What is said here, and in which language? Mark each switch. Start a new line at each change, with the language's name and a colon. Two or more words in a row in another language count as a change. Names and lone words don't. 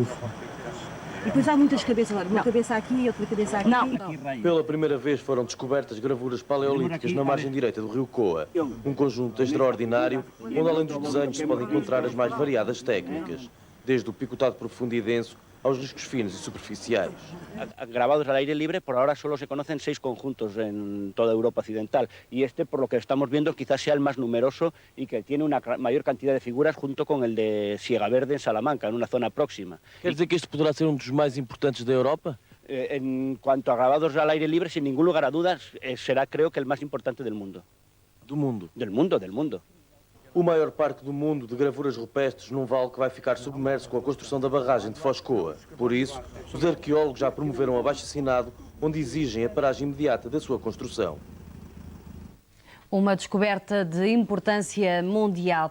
Portuguese: E depois há muitas cabeças, olha, uma cabeça aqui e outra cabeça aqui. Não. Pela primeira vez foram descobertas gravuras paleolíticas na margem direita do rio Coa, um conjunto extraordinário onde além dos desenhos se podem encontrar as mais variadas técnicas, desde o picotado profundo e denso aos riscos finos e superficiais.
Spanish: Grabados al aire libre, por ahora solo se conocen 6 conjuntos en toda Europa occidental y este, por lo que estamos viendo, quizás sea el más numeroso y que tiene una mayor cantidad de figuras junto con el de Siegaverde en Salamanca, en una zona próxima.
Portuguese: Quer dizer que este poderá ser dos mais importantes da Europa?
Spanish: En cuanto a grabados al aire libre, sin ningún lugar a dudas, será creo que el más importante del mundo.
Portuguese: Do mundo?
Spanish: Del mundo.
Portuguese: O maior parque do mundo de gravuras rupestres num vale que vai ficar submerso com a construção da barragem de Foz Coa. Por isso, os arqueólogos já promoveram um abaixo-assinado onde exigem a paragem imediata da sua construção. Uma descoberta de importância mundial.